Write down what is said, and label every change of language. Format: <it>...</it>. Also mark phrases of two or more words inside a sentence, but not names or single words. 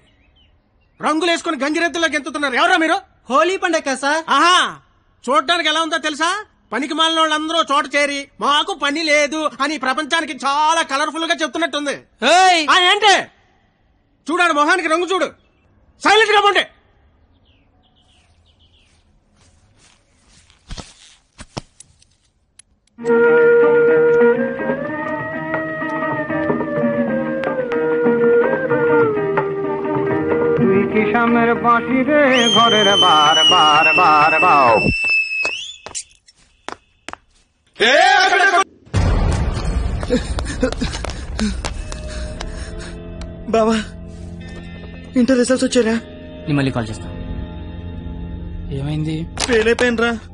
<te>రంగులేసుకుని గంగిరెద్దులో గెంతుతున్నారు. ఎవరా మీరు? హోలీ పండగ సార్. ఆహా, చూడ్డానికి ఎలా ఉందో తెలుసా? పనికి మాలిన వాళ్ళందరూ చోట చేరి మాకు పని లేదు అని ప్రపంచానికి చాలా కలర్ఫుల్ గా చెప్తున్నట్టుంది. ఏంటి చూడాడు మొహానికి రంగు చూడు. సైలెంట్ గా ఉండే.</te> <bn>কিষামের বাঁশি রে ঘরের বার বার বার বাও।</bn> <te>బావా</te> <en>inter results</en> <te>వచ్చారా? నేను మళ్ళీ కాల్ చేస్తా. ఏమైంది? ఫెయిల్ అయిపోయినరా.</te>